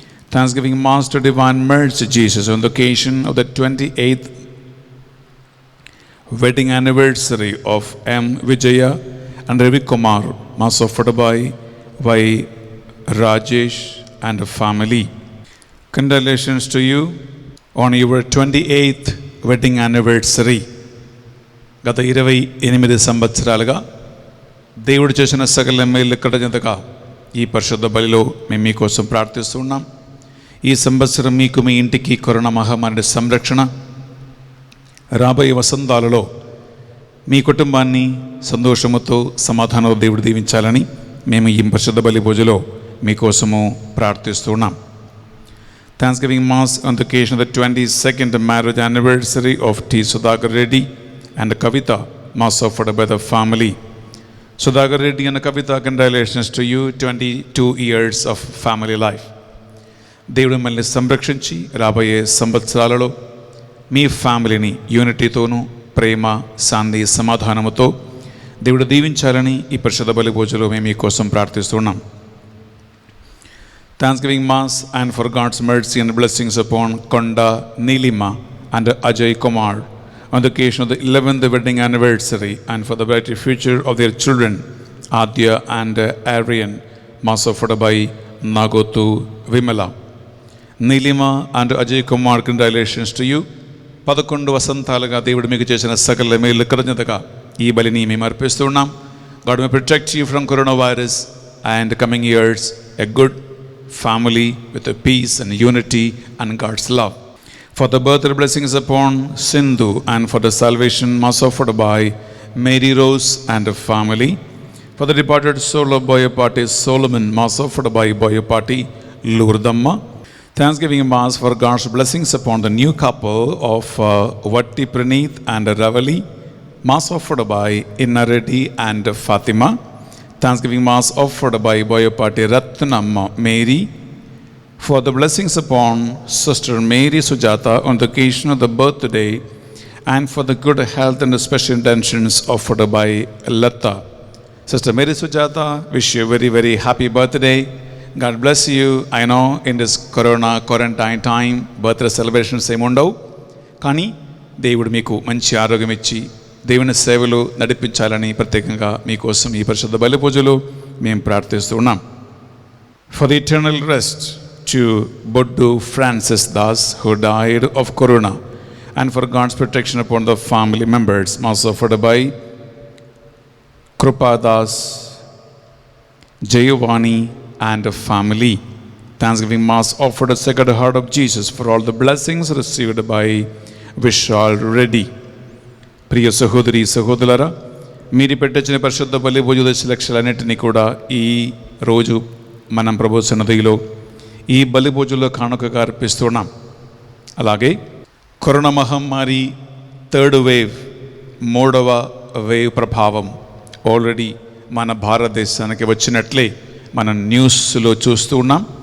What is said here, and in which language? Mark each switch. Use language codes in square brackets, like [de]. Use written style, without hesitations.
[en] Thanksgiving Mass to Divine Mercy Jesus on the occasion of the 28th wedding anniversary of M. Vijaya and Ravi Kumar. Mass offered by Y. Rajesh and family. Congratulations to you on your 28th wedding anniversary. [te] గత 28 సంవత్సరాలుగా దేవుడు చేసిన సకల మేలు కృతజ్ఞతగా ఈ పరిశుద్ధ బలిలో మేము మీకోసం ప్రార్థిస్తున్నాం. ఈ సంవత్సరం మీకు మీ ఇంటికి కరోనా మహమ్మారి సంరక్షణ, రాబోయే వసంతాలలో మీ కుటుంబాన్ని సంతోషముతో సమాధానంతో దేవుడు దీవించాలని మేము ఈ పరిశుద్ధ బలి పూజలో మీకోసము ప్రార్థిస్తున్నాం. [en] Thanksgiving Mass on the occasion of the 22nd marriage anniversary of T. Sudhakar Reddy and Kavita. Mass offered by the family. Sudhakar Reddy and Kavita, congratulations to you, 22 years of family life. [te] దేవుడు మిమ్మల్ని సంరక్షించి రాబోయే సంవత్సరాలలో మీ ఫ్యామిలీని యూనిటీతోనూ ప్రేమ, శాంతి, సమాధానముతో దేవుడు దీవించాలని ఈ పరిశుద్ధ బలి పూజలో మేము మీకోసం ప్రార్థిస్తున్నాం. [en] Thanksgiving Mass and for God's mercy and blessings upon Konda Nilima and Ajay Kumar on the occasion of the 11th wedding anniversary and for the bright future of their children Adya and Aryan, Mass offered by Nagotu Vimala. Nilima and Ajay Kumar, congratulations to you. [te] 11 వసంతాలుగా దేవుడు మీకు చేసిన సకల మేలు కృతజ్ఞతగా ఈ బలిని మేము అర్పిస్తూ ఉన్నాం. [en] God may protect you from coronavirus and coming years a good family with a peace and unity and God's love. For the birthday blessings upon Sindhu and for the salvation mass offered by Mary Rose and her family. For the departed soul of Boyapati Solomon, mass offered by Boyapati Lourdamma. Thanksgiving Mass for God's blessings upon the new couple of Vatti Praneeth and Ravali, Mass offered by Innareddy and Fatima. Thanksgiving Mass offered by Boyapati Ratnamma Mary. For the blessings upon Sister Mary Sujata on the occasion of the birthday and for the good health and the special intentions offered by Lata. Sister Mary Sujata, wish you a very, very happy birthday. God bless you. I know in this corona quarantine time birthday celebrations [te] ఏమి ఉండవు, కానీ దేవుడు మీకు మంచి ఆరోగ్యం ఇచ్చి దేవుని సేవలు నడిపించాలని ప్రత్యేకంగా మీకోసం ఈ పరిశుద్ధ బలి పూజలు మేము ప్రార్థిస్తూ ఉన్నాం. [en] For the eternal rest to Boddu Francis Das who died of corona and for God's protection upon the family members, Mass offered by Krupa Das, Jayavani and a family. Thanksgiving Mass offered a Sacred Heart of Jesus for all the blessings received by Vishal Reddy. [te] ప్రియ సహోదరి సహోదరులారా, మీరు పెట్టించిన పరిశుద్ధ బలి పూజ దశలక్షలన్నింటినీ కూడా ఈ రోజు మనం ప్రభు సన్నిధిలో ఈ బలి పూజలో కానుకగా అర్పిస్తున్నాం. అలాగే కరోనా మహమ్మారి థర్డ్ వేవ్, 3వ వేవ్ ప్రభావం ఆల్రెడీ మన భారతదేశానికి వచ్చినట్లే మనం న్యూస్లో చూస్తూ ఉన్నాం.